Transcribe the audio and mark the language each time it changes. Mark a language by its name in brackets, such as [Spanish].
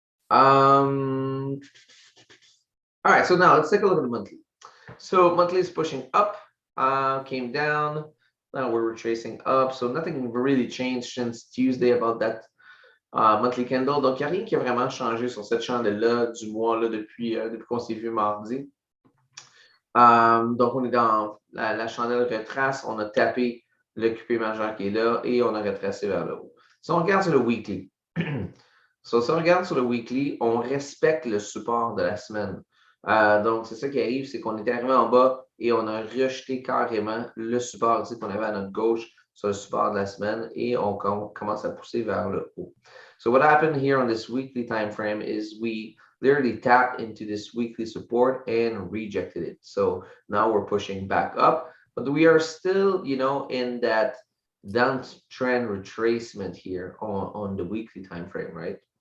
[English] All right, so now let's take a look at the monthly. So monthly is pushing up, came down. Now we're retracing up. So nothing really changed since Tuesday about that monthly candle. [French] Donc il n'y a rien qui a vraiment changé sur cette chandelle-là du mois là, depuis qu'on s'est vu mardi. Donc, on est dans la chandelle retrace, on a tapé le QP majeur qui est là et on a retracé vers le haut. Si on regarde sur le weekly, si on regarde sur le weekly, on respecte le support de la semaine. Donc, c'est ça qui arrive, c'est qu'on est arrivé en bas et on a rejeté carrément le support ici qu'on avait à notre gauche sur le support de la semaine et on commence à pousser vers le haut. [English] So what happened here on this weekly time frame is we literally tapped into this weekly support and rejected it. So now we're pushing back up, but we are still, in that downtrend retracement here on the weekly time frame, right?